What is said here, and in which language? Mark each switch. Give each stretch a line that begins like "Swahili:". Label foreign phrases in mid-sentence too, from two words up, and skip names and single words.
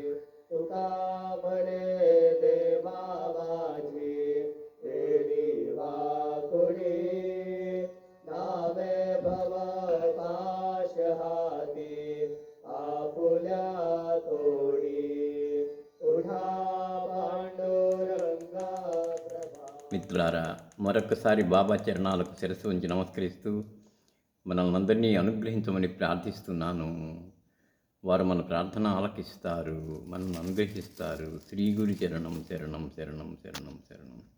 Marathi: तुका म्हणे देवा माझी तेरी वाकुडी, नावे भव पाश हाती आपुल्या तोडी. उठा पांडुरंगा प्रभा.
Telugu: మిత్రులారా, మరొకసారి బాబా చరణాలకు శిరస్సు ఉంచి నమస్కరిస్తూ మనల్ని అందరినీ అనుగ్రహించమని ప్రార్థిస్తున్నాను. వారు మన ప్రార్థన ఆలకిస్తారు, మనల్ని అనుగ్రహిస్తారు. శ్రీ గురు చరణం శరణం శరణం శరణం శరణం.